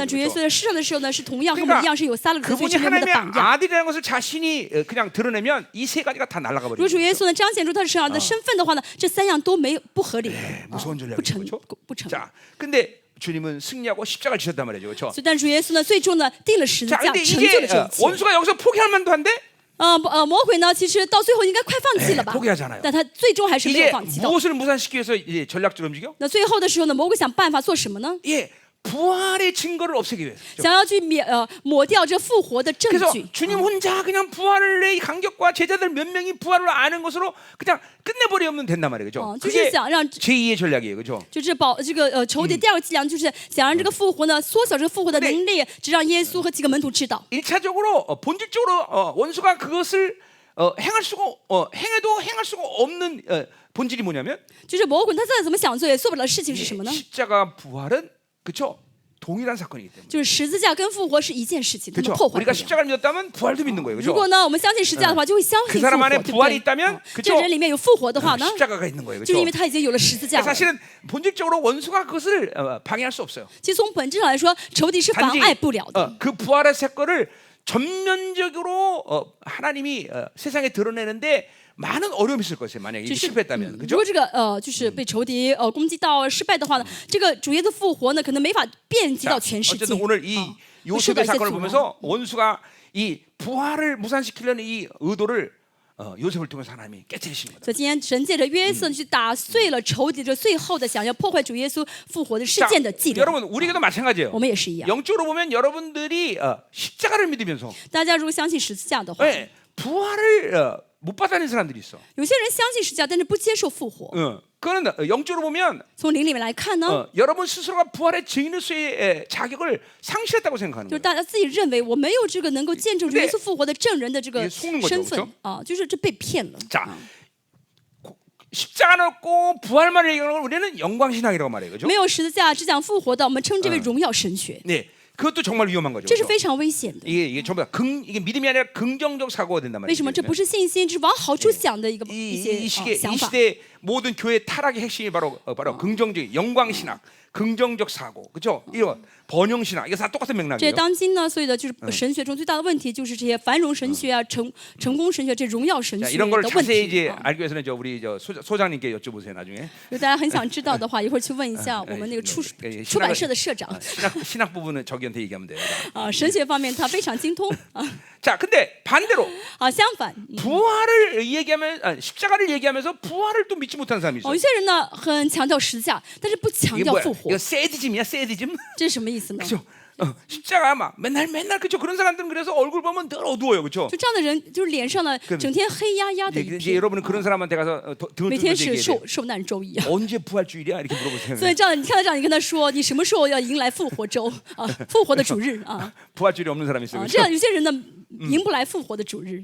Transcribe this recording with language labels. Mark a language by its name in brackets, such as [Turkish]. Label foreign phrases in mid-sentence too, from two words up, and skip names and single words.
[Chinese] 那主耶稣 [Korean] 거죠. [Chinese] 在世上的时候呢，是同样和我们一样是有撒勒格罪 [Korean] 그분이 [Chinese] 成为我们的 [Korean] 하나님의 [Chinese] 榜样。 [Korean] 아들이라는 것을 자신이 그냥 드러내면 이 세 가지가 다 날아가 [Chinese] 如果 [Korean] 버리는 [Chinese] 主耶 [Korean] 거죠. [Chinese] 稣呢彰显出他是神儿子的身份的话呢，这三样都没有不合理， [Korean] 무서운 [Chinese] 不 [Korean] 전략이죠, [Chinese] 成 [Korean] 그렇죠? [Chinese] 不成。 [Korean] 자, 근데 주님은 승리하고 십자가를 지셨단 말이죠, 그렇죠? [Chinese] 所以，但主耶稣呢，最终呢定了十字 [Korean] 자, [Chinese] 架， [Korean] 근데 [Chinese] 成就了 [Korean] 이제 [Chinese] 这一切。 [Korean] 원수가 여기서 포기할 만도 한데 [Chinese] 魔鬼呢，其实到最后应该快放弃了吧 [Korean] 포기하잖아요 ？ [Chinese] 但他最终还是没有 [Korean] 이제 [Chinese] 放弃到。 [Korean] 무엇을 무산시키기 위해서 이제 전략적으로 움직여? [Chinese] 那最后的时候呢，魔鬼想办法做什么呢？ [Korean] 예, 부활의 증거를 없애기 위해서. [Chinese] 想要去抹掉这复活的证 [Korean] 그래서 [Chinese] 据。 [Korean] 주님 혼자 그냥 부활의 이 간격과 제자들 몇 명이 부활을 아는 것으로 그냥 끝내버리면 된단 말이에요, 그죠? [Chinese] 就是 [Korean] 그게 [Chinese] 想让 [Korean] 제2의 전략이에요, 그죠? [Chinese] 就是这个仇敌第二个伎俩，就是想让这个复活呢缩小这个复活的能力，只让耶稣和几个门徒知道。 [Korean] 1차적으로 본질적으로 원수가 그것을 행할 수가 행해도 행할 수가 없는 본질이 뭐냐면 [Chinese] 就是魔鬼他再怎么想做也做不了的事情是什么呢？ [Korean] 십자가 부활은 그렇죠? 동일한 사건이기 때문에. [Chinese] 就是十字架跟复活是一件事情，他们 [Korean] 그렇죠? [Chinese] 破坏不 [Korean] 우리가 [Chinese] 了。 [Korean] 십자가를 믿었다면 부활도 믿는 거예요, [Chinese] 如 [Korean] 그렇죠? [Chinese] 果呢我们相信十字架的话，就会相 [Korean] 그 [Chinese] 信复活， [Korean] 사람 안에 [Chinese] 对不 [Korean] 부활이 [Chinese] 对？ [Korean] 있다면 [Chinese] 这 [Korean] 그렇죠? [Chinese] 人里面有复活的话呢， [Korean] 십자가가 있는 거예요, [Chinese] 就是因 [Korean] 그렇죠? [Chinese] 为他已经有了十字架了。 [Korean] 사실은 본질적으로 원수가 그것을 방해할 수 없어요. [Chinese] 其实从本质上来说，仇敌是妨 [Korean] 단지 [Chinese] 碍不了的。 [Korean] 그 부활의 사건을 전면적으로 하나님이 세상에 드러내는데 많은 어려움이 있을 것이에요. 만약에 이게 [Chinese] 就是 [Korean] 실패했다면, [Chinese] 如 [Korean] 그죠? [Chinese] 果这个就是被仇敌攻击到失败的话呢，这个主耶稣复活呢，可能没法遍及 [Korean] 자, [Chinese] 到全世界。 [Korean] 어쨌든 오늘 이 [Chinese] 会受到 [Korean] 요셉의 [Chinese] 一些 [Korean] 사건을 [Chinese] 阻挠。 [Korean] 보면서 원수가 이 부활을 무산시키려는 이 의도를 요셉을 통해서 하나님이 깨뜨리신 거다. [Chinese] 所以今天神借着约瑟去打碎了仇敌这最后的想要破坏主耶稣复活的事 [Korean] 자, [Chinese] 件的伎俩。 [Korean] 여러분 우리에게도 마찬가지예요. [Chinese] 我们也是一样。 [Korean] 영적으로 보면 여러분들이 십자가를 믿으면서 [Chinese] 大家如果相信十字架的话， [Korean] 네, 부활을 못 받아낸 사람들이 있어. [Chinese] 有些人相信十字架，但是不接受复活。 [Korean] 그거는 영적으로 보면 [Chinese] 从灵里面来看呢， [Korean] 여러분 스스로가 부활의 증인으로서의 자격을 상실했다고 생각하는 [Chinese] 就是 [Korean] 거예요. [Chinese] 大家自己认为我没有这个能够见证主耶稣复活的证人的这个 [Korean] 이게속는거죠 [Chinese] 身份 [Korean] 그렇죠 [Chinese] 啊，就是这被骗了。 [Korean] 자, 십자가는 없고 부활만을 얘기하는 걸 우리는 영광신학이라고 말해요, 그렇죠? [Chinese] 没有十字架只讲复活的，我们称之为荣耀神学， [Korean] 네, 그것도 정말 위험한 거죠. [Chinese] 这是 [Korean] 그렇죠? [Chinese] 非常危险的。 [Korean] 이게 전부 다 이게 믿음이 아니라 긍정적 사고가 된단 [Chinese] 为 [Korean] 말이에요. [Chinese] 什么？这不是信心，这是往好处想的一些 [Korean] 이 시대 [Chinese] 想 [Korean] 이 [Chinese] 法。 [Korean] 시대 모든 교회 타락의 핵심이 바로 긍정적 영광신학, 긍정적 사고, 그렇죠? 이런 번영신학 이게 다 똑같은 [Chinese] 这 [Korean] 맥락이에요. [Chinese] 当今呢，所有的就是神学中最大的问题，就是这些繁荣神学啊、成功神学、这荣耀神 [Korean] 자, [Chinese] 学 [Korean] 이런 [Chinese] 的 [Korean] 걸 [Chinese] 问 [Korean] 자세히 [Chinese] 题 [Korean] 이제 [Chinese] 啊。 [Korean] 알기 위해서는 우리 소장님께 여쭤보세요 나중에. [Chinese] 如果大家很想知道的话，一会儿去问一下我们那个出版社的社长 [Korean] 신학 부분은 저기한테 얘기하면 돼요. [Chinese] 啊，神学方面他非常精通啊。 [Korean] 자, 근데 반대로 [Chinese] 啊，相反， [Korean] 부활을 얘기하면 십자가를 얘기하면서 부활을 또 믿지 못하는 사람이 [Chinese] 有 [Korean] 있어요. [Chinese] 一些人呢很强调十字架，但是不强 [Korean] 이게 [Chinese] 调 [Korean] 뭐야? [Chinese] 复活 [Korean] 이거 ， 세디즘이야, 세디즘. [Chinese] 这是什么意思呢？ [Korean] 그렇죠? 십자가 막 맨날 그죠? 그런 사람들은 그래서 얼굴 보면 늘 어두워요, 그렇죠? [Chinese] 就这样的人，就是脸上呢整天黑压压的一 [Korean] 이제 [Chinese] 片， [Korean] 여러분은 그런 사람한테 가서 등을 [Chinese] 每天 [Korean] 들면서 [Chinese] 是 [Korean] 얘기해야 돼요. [Chinese] 受难周一样。 [Korean] 언제 부활주일이야? 이렇게 물어보세요. [Chinese] 所以这样，你看到这样，你跟他说，你什么时候要迎来复活周啊？复活的主日啊！ [Korean] 부활주일이 없는 사람이 있어요. [Chinese] 啊， [Korean] 그렇죠? [Chinese] 这样有些人呢迎不来复活的主日，